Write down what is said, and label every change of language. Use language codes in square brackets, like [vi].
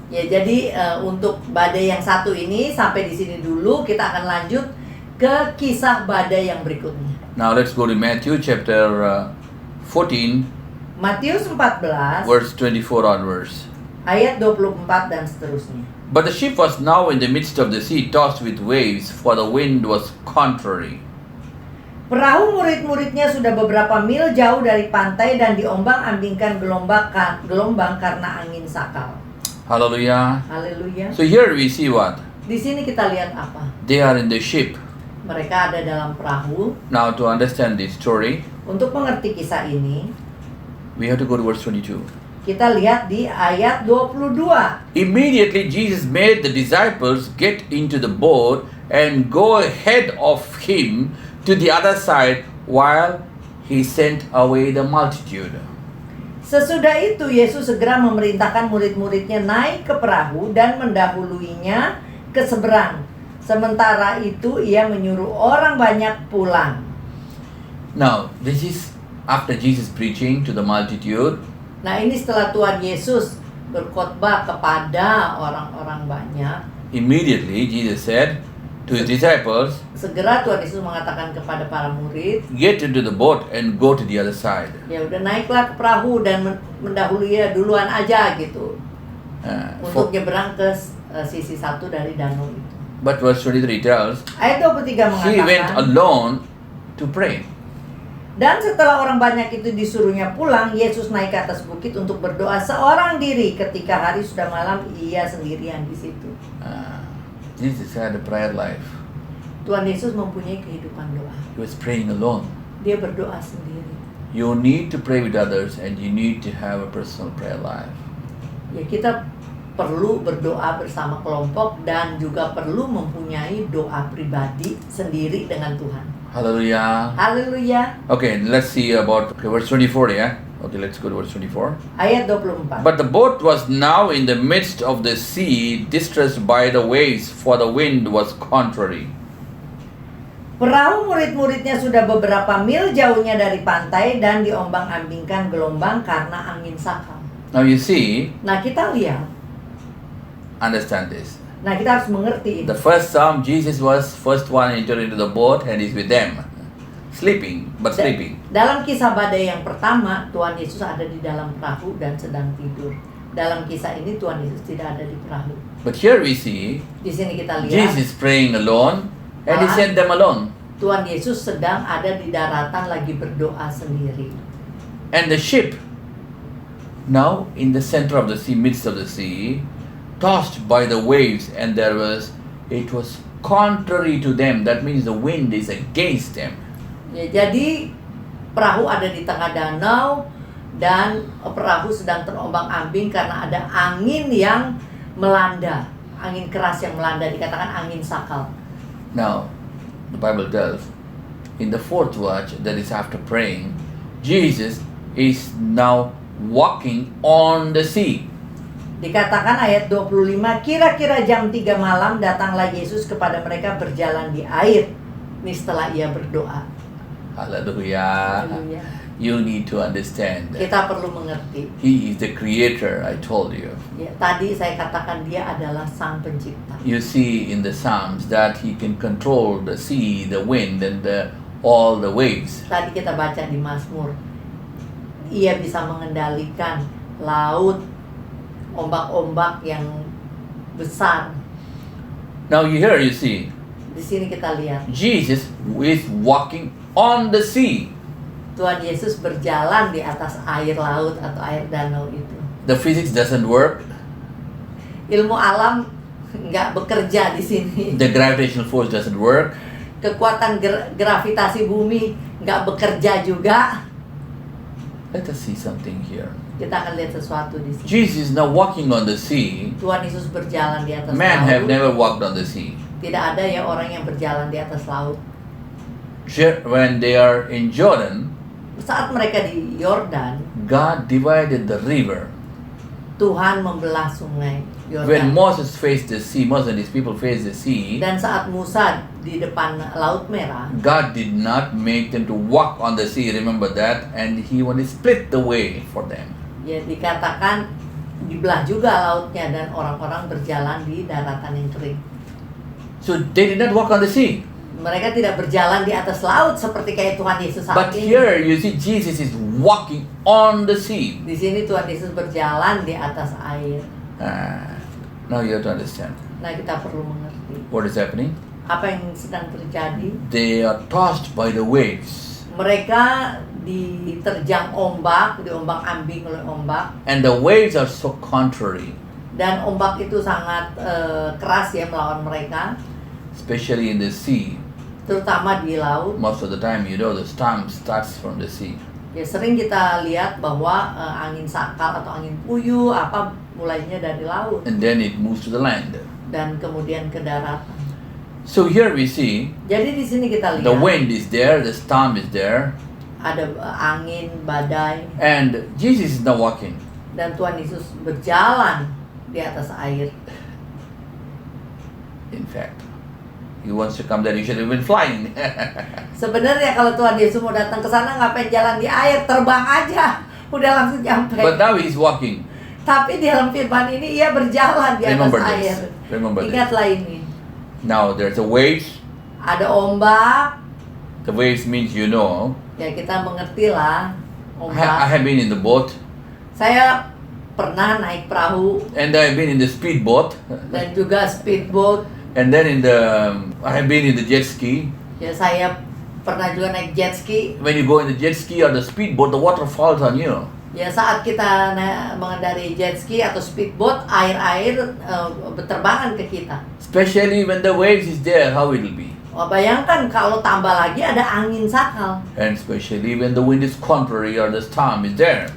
[id] Ya, jadi untuk badai yang satu ini sampai di sini dulu, kita akan lanjut ke kisah badai yang berikutnya. [en] Now let's go to Matthew chapter 14, [id] Matius 14 [en] verse 24 onwards. [id] ayat 24 dan seterusnya. [en] But the ship was now in the midst of the sea, tossed with waves, for the wind was contrary. [id] Perahu murid-muridnya sudah beberapa mil jauh dari pantai dan diombang-ambingkan gelombang karena angin sakal. [en] Hallelujah. [id] Haleluya. [en] So here we see what? [id] Di sini kita lihat apa? [en] They are in the ship. [id] Mereka ada dalam perahu. [en] Now to understand this story, [id] Untuk mengerti kisah ini, [en] we have to go to verse 22. [id] kita lihat di ayat 22. [en] Immediately Jesus made the disciples get into the boat and go ahead of him to the other side while he sent away the multitude. [id] Sesudah itu Yesus segera memerintahkan murid-muridnya naik ke perahu dan mendahuluinya ke seberang. Sementara itu ia menyuruh orang banyak pulang. [en] Now, this is after Jesus preaching to the multitude. [id] Nah, ini setelah Tuhan Yesus berkhotbah kepada orang-orang banyak. [en] Immediately Jesus said to his disciples, [id] Segera Tuhan Yesus mengatakan kepada para murid, [en] get into the boat and go to the other side. [id] ya udah naiklah ke perahu dan mendahului ya duluan aja gitu. [en] For- [id] Untuk nyebrang ke sisi satu dari danau itu. [en] but verse 23 tells, [id] Ayat 23 [en] he went [id] mengatakan, [en] alone to pray. [id] dan setelah orang banyak itu disuruhnya pulang, Yesus naik ke atas bukit untuk berdoa seorang diri. Ketika hari sudah malam, ia sendirian di situ. [en] Jesus had a prayer life. [id] Tuhan Yesus mempunyai kehidupan doa. [en] He was praying alone. [id] Dia berdoa sendiri. [en] You need to pray with others and you need to have a personal prayer life. [id] Ya, kita perlu berdoa bersama kelompok dan juga perlu mempunyai doa pribadi sendiri dengan Tuhan. [en] Hallelujah. [id] Haleluya. [en] Okay, let's see about verse 24, yeah? Okay, let's go to verse 24. [id] Ayat 24. [en] But the boat was now in the midst of the sea, distressed by the waves, for the wind was contrary. [id] Perahu murid-muridnya sudah beberapa mil jauhnya dari pantai dan diombang-ambingkan gelombang karena angin sakal. [en] Now you see, [id] Nah, kita lihat. [en] understand this. [id] Nah, kita harus mengerti ini. [en] The first time Jesus was first one entered into the boat and is with them, sleeping, but sleeping. [id] Dalam kisah badai yang pertama, Tuhan Yesus ada di dalam perahu dan sedang tidur. Dalam kisah ini Tuhan Yesus tidak ada di perahu. [en] But here we see [id] Di sini kita lihat [en] Jesus praying alone and he sent them alone. [id] Tuhan Yesus sedang ada di daratan lagi berdoa sendiri. [en] And the ship, now in the center of the sea, midst of the sea, tossed by the waves, and it was contrary to them. That means the wind is against them. [id] Ya, jadi perahu ada di tengah danau dan perahu sedang terombang-ambing karena ada angin yang melanda, angin keras yang melanda, dikatakan angin sakal. [en] Now, the Bible tells, in the fourth watch, that is after praying, Jesus is now walking on the sea. [id] Dikatakan ayat 25, kira-kira jam 3 malam datanglah Yesus kepada mereka berjalan di air. Ini setelah ia berdoa. [en] Hallelujah. [id] Haleluya. [en] You need to understand that [id] Kita perlu mengerti. [en] He is the creator, I told you. [id] Ya, tadi saya katakan dia adalah sang pencipta. [en] You see in the Psalms that He can control the sea, the wind, and all the waves. [id] Tadi kita baca di Mazmur, ia bisa mengendalikan laut, ombak-ombak yang besar. [en] Now you see, [id] Di sini kita lihat [en] Jesus is walking on the sea. [id] Tuhan Yesus berjalan di atas air laut atau air danau itu. [en] The physics doesn't work. [id] Ilmu alam nggak bekerja di sini. [en] The gravitational force doesn't work. [id] Kekuatan gravitasi bumi nggak bekerja juga. [en] Let us see something here. [id] Kita akan lihat sesuatu di sini. [en] Jesus is now walking on the sea. [id] Tuhan Yesus berjalan di atas [en] Man have [id] laut. [en] never walked on the sea. [id] Tidak ada ya orang yang berjalan di atas laut. [en] When they are in Jordan, [id] Saat mereka di Yordan, [en] God divided the river [id] Tuhan membelah sungai [en] When [id] Yordan. [en] Moses faced the sea, Moses and his people faced the sea, [id] Dan saat Musa di depan Laut Merah, [en] God did not make them to walk on the sea, remember that, and He only split the way for them. [id] ya dikatakan dibelah juga lautnya dan orang-orang berjalan di daratan yang kering. [en] So they did not walk on the sea. [id] Mereka tidak berjalan di atas laut seperti kayak Tuhan Yesus saat [en] But [id] ini. [en] here you see Jesus is walking on the sea. [id] Di sini Tuhan Yesus berjalan di atas air. [en] Now you have to understand [id] Nah, kita perlu mengerti [en] what is happening. [id] apa yang sedang terjadi. [en] They are tossed by the waves, [id] Mereka diterjang ombak, diombang-ambing oleh ombak, [en] and the waves are so contrary, [id] dan ombak itu sangat keras ya melawan mereka, [en] especially in the sea. [id] terutama di laut. [en] Most of the time, you know, the storm starts from the sea. [id] Ya sering kita lihat bahwa angin sakal atau angin puyuh apa mulainya dari laut [en] And then it moves to the land. [id] dan kemudian ke daratan. [en] So here we see [id] Jadi di sini kita [en] the [id] lihat [en] wind is there, the storm is there, [id] ada angin, badai, [en] and Jesus is now walking. [id] dan Tuhan Yesus berjalan di atas air. [en] In fact, He wants to come there, He should have been flying. [id] Sebenarnya kalau Tuhan Yesus mau datang ke sana ngapain jalan di air, terbang aja, udah langsung nyampe. [en] But now He's walking. [id] Tapi di dalam firman ini ia berjalan di atas [en] Remember [id] air. [en] this. Remember this. [id] Ingatlah ini. [en] Now there's a waves. [id] Ada ombak, [en] The waves means you know. [id] ya kita mengerti lah [en] I [id] ombak. [en] have been in the boat, [id] Saya pernah naik perahu [en] and I've been in the speedboat, [id] dan juga speedboat. [en] and then I have been in the jet ski. [id] Ya saya pernah juga naik jet ski. [en] When you go in the jet ski or the speedboat, the water falls on you. [id] Ya saat kita mengendarai jet ski atau speedboat, air berterbangan ke kita. [en] Especially when the waves is there, how it will be. [id] Oh, bayangkan kalau tambah lagi ada angin sakal, [en] And especially when the wind is contrary or the storm is there.